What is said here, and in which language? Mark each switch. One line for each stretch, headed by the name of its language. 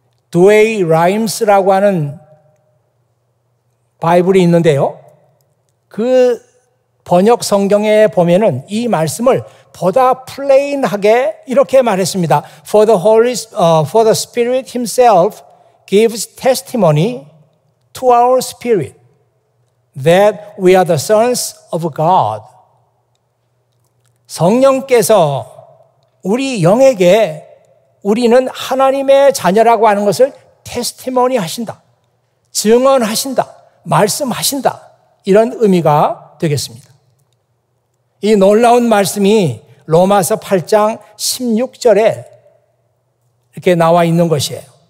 Korean: 두웨이 라임스라고 하는 바이블이 있는데요. 그 번역 성경에 보면은 이 말씀을 보다 플레인하게 이렇게 말했습니다.
English: For the Spirit Himself gives testimony to our spirit that we are the sons of God.
Korean: 성령께서 우리 영에게 우리는 하나님의 자녀라고 하는 것을 테스티모니 하신다, 증언하신다, 말씀하신다, 이런 의미가 되겠습니다. 이 놀라운 말씀이 로마서 8장 16절에 이렇게 나와 있는 것이에요.